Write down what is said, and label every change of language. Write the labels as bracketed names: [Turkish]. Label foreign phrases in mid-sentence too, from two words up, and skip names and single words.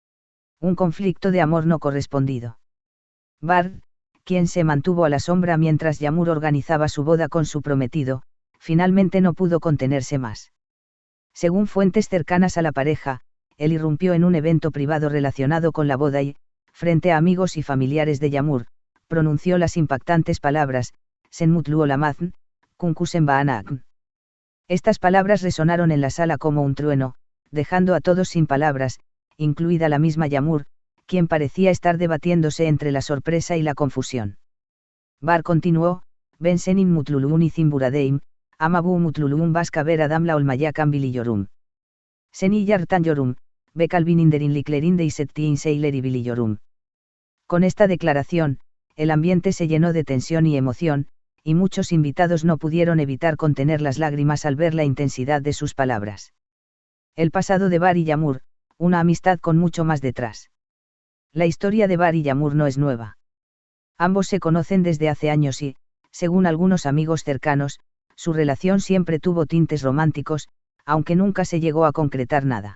[Spanish] Un conflicto de amor no correspondido. Bar, quien se mantuvo a la sombra mientras Yağmur organizaba su boda con su prometido, finalmente no pudo contenerse más. Según fuentes cercanas a la pareja, él irrumpió en un evento privado relacionado con la boda y, frente a amigos y familiares de Yağmur, pronunció las impactantes palabras, [Turkish] Sen mutlu olamazsın, çünkü sen bana. [Spanish] Estas palabras resonaron en la sala como un trueno, dejando a todos sin palabras, incluida la misma Yağmur, quien parecía estar debatiéndose entre la sorpresa y la confusión. Bar continuó, [Turkish] Ben senin mutluluğun için buradayım, ama bu mutluluğun başka bir adamla olmayacağını biliyorum. Seni yartan ve kalbin derinliklerinde hissettiğin şeyleri biliyorum. [Spanish] Con esta declaración, el ambiente se llenó de tensión y emoción, y muchos invitados no pudieron evitar contener las lágrimas al ver la intensidad de sus palabras. El pasado de Bar y Yağmur, una amistad con mucho más detrás. La historia de Bar y Yağmur no es nueva. Ambos se conocen desde hace años y, según algunos amigos cercanos, su relación siempre tuvo tintes románticos, aunque nunca se llegó a concretar nada.